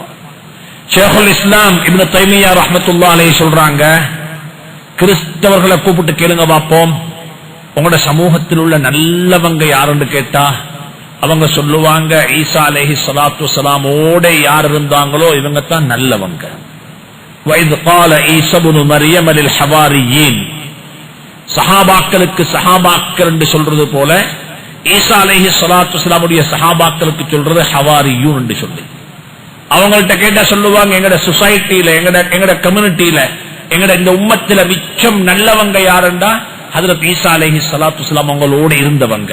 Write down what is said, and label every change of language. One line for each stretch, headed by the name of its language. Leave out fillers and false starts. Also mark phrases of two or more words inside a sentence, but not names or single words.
Arabic: شيخ الإسلام
Tamil: இப்னு தைமியா
Arabic: رحمة الله عليه
Tamil: சொல்றாங்க, கிறிஸ்தவர்களை கூப்பிட்டு கேளுங்க பார்ப்போம், உங்களோட சமூகத்தில் உள்ள நல்லவங்க யாருன்னு கேட்டா அவங்க சொல்லுவாங்க, ஈசா
Arabic: عليه الصلاة والسلام
Tamil: யார் இருந்தாங்களோ இவங்க தான் நல்லவங்க.
Arabic: وَإِذْ قَالَ عِيسَى ابْنُ مَرْيَمَ لِلْحَوَارِيِّينَ,
Tamil: சஹாபாக்களுக்கு சஹாபாக்கள் என்று சொல்றது போல ஈசா
Arabic: عليه الصلاة والسلام
Tamil: சஹாபாக்களுக்கு சொல்றது ஹவாரியூன் என்று சொல்லி. அவங்கள்ட்ட கேட்டா சொல்லுவாங்க, எங்கட சொசைட்டியில, எங்கட கம்யூனிட்டியில, எங்கட இந்த உம்மத்தில மிச்சம் நல்லவங்க யாருண்டா ஹஜ்ரத் ஈசா
Arabic: عليه الصلاة والسلام
Tamil: அவங்களோட இருந்தவங்க.